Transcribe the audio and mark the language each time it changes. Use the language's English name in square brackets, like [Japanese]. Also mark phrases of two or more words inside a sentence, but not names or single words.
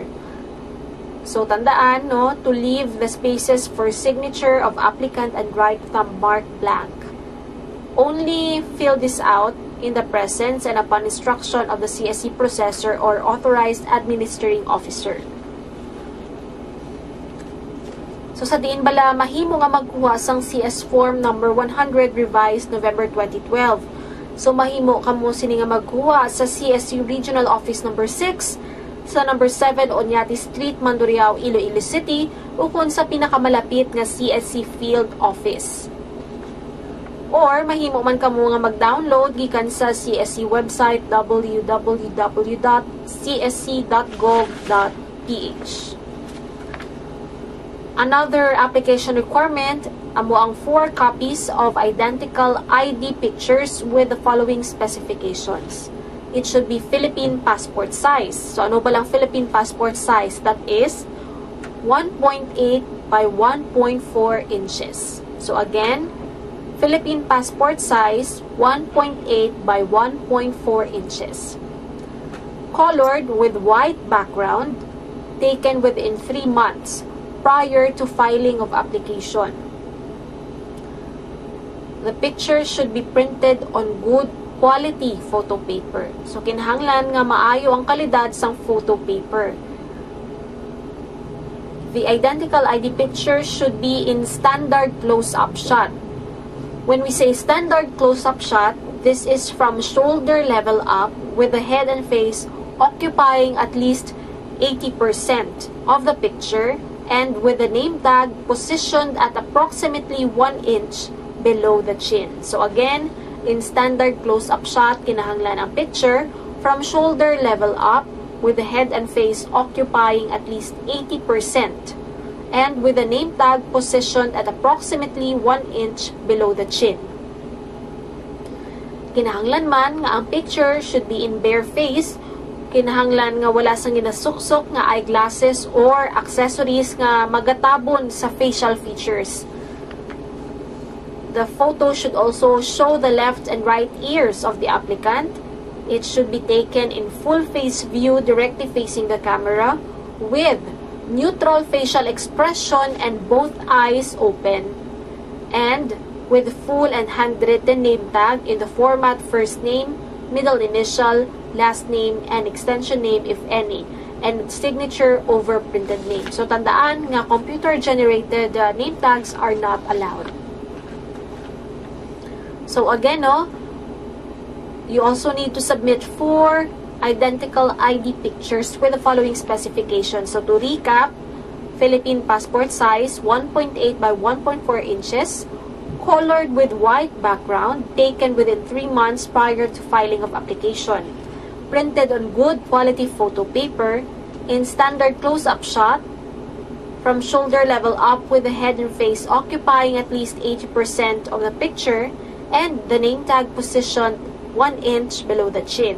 [English] So tandaan, no, to leave the spaces for signature of applicant and right thumb mark blank. Only fill this out in the presence and upon instruction of the CSC processor or authorized administering officer. [Hiligaynon] So sa diin bala mahimo nga magkuha sang CS form number 100 revised November 2012. So mahimo kamo sini nga magkuha sa CSC Regional Office number 6 sa number 7 Oñati Street, Mandurriao, Iloilo City, ukon sa pinakamalapit nga CSC Field Office. Or mahimo man kamo nga mag-download gikan sa CSC website www.csc.gov.ph. [English] Another application requirement, amo ang 4 copies of identical ID pictures with the following specifications. It should be Philippine passport size. So [Hiligaynon] ano ba lang [English] Philippine passport size? That is 1.8 by 1.4 inches. So again, Philippine passport size 1.8 by 1.4 inches. Colored with white background, taken within 3 months prior to filing of application. The picture should be printed on good quality photo paper. [Hiligaynon] So kinahanglan nga maayo ang kalidad sang [English] photo paper. The identical ID picture should be in standard close-up shot. When we say standard close-up shot, this is from shoulder level up with the head and face occupying at least 80% of the picture and with the name tag positioned at approximately 1 inch below the chin. So again, in standard close-up shot, [Hiligaynon] kinahanglan ang [English] picture from shoulder level up with the head and face occupying at least 80% and with the name tag positioned at approximately 1 inch below the chin. [Hiligaynon] Kinahanglan man nga ang [English] picture should be in bare face, [Hiligaynon] kinahanglan nga wala sang ginasuksok nga [English] eyeglasses or accessories [Hiligaynon] nga magatabon sa [English] facial features. The photo should also show the left and right ears of the applicant. It should be taken in full face view directly facing the camera with neutral facial expression and both eyes open, and with full and handwritten name tag in the format first name, middle initial, last name, and extension name if any, and signature over printed name. So [Hiligaynon] tandaan nga [English] computer-generated name tags are not allowed. So again, you also need to submit 4 identical ID pictures with the following specifications. So to recap, Philippine passport size 1.8 by 1.4 inches, colored with white background, taken within 3 months prior to filing of application, printed on good quality photo paper, in standard close-up shot, from shoulder level up with the head and face occupying at least 80% of the picture, and the name tag positioned 1 inch below the chin.